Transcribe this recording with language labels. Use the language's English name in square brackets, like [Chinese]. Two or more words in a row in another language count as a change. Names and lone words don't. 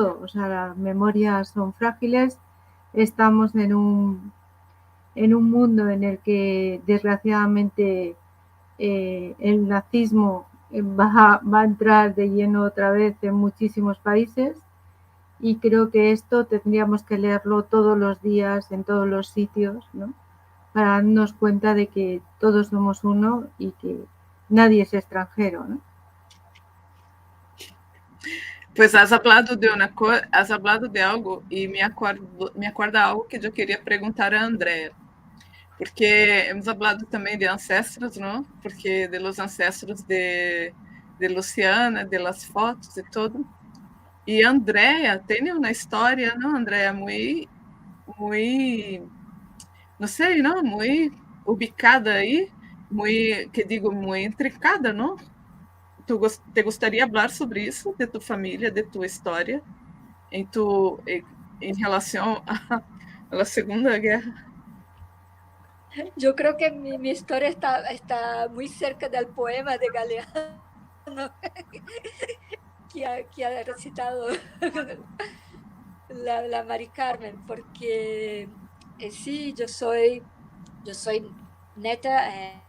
[Spanish] O sea, las memorias son frágiles. Estamos en un mundo en el que desgraciadamente el nazismo va a entrar de lleno otra vez en muchísimos países, y creo que esto tendríamos que leerlo todos los días en todos los sitios, ¿no? Para darnos cuenta de que todos somos uno y que nadie es extranjero, ¿no? [Portuguese] Pois [Spanish] has hablado [Portuguese] de uma coisa, [Spanish] has hablado de algo [Portuguese] e me acorda algo que eu queria perguntar a Andrea, porque [Spanish] hemos hablado [Portuguese] também de ancestros, não? [Spanish] Porque de los ancestros de Luciana, de las fotos [Portuguese] e tudo. E Andrea tem uma história, não, Andrea, muito, não sei, não, muito ubicada aí, muito, que digo, muito intricada, não? Te gostaria de falar sobre isso, de tu família, de tua história, em relação à Segunda Guerra? [Spanish] Yo creo que mi historia está muy cerca del poema de Galeano que ha recitado la Mari Carmen, porque sí, yo soy neta.